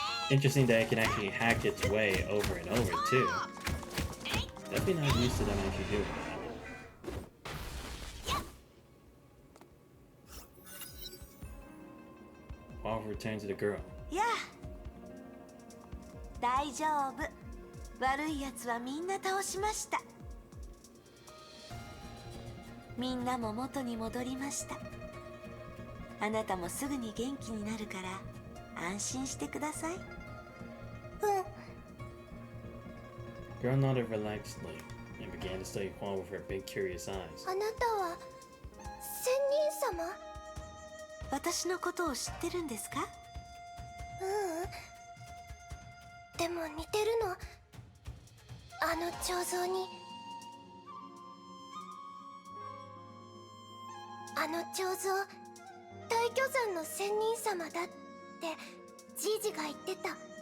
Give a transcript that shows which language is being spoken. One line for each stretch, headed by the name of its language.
English: Interesting that it can actually hack its way over and over, too. Definitely not used to them actually doing that. Paul returned to the girl. Yeah.
Japanese: 大丈夫。悪いやつはみんな倒しました。みんなも元に戻りました。あなたもすぐに元気になるから安心してください。
English: Girl nodded relaxedly and began to study Juan with her big curious eyes.
Japanese: あなたは仙人様？私のことを知ってるんですか？でも似てるの。あの彫像に。あの彫像、大巨山の仙人様だってじいじが言ってた。